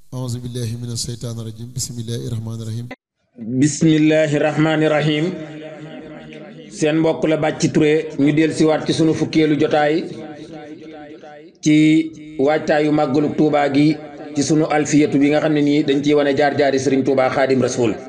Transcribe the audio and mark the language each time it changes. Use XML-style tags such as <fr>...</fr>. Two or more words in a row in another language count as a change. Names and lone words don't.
<ar>أعوذ بالله من الشيطان الرجيم بسم الله الرحمن الرحيم بسم الله الرحمن الرحيم</ar> <wo>seen mbokk la Bathie Touré ñu del siwaat ci sunu fukkeelu jotaay ci waajtaayu màggalu Tuuba gi ci sunu alfiyatu bi nga xam ne nii dañ ciy wane jaar-jaari Sëriñ Tuuba Xaadim Rasuul</wo>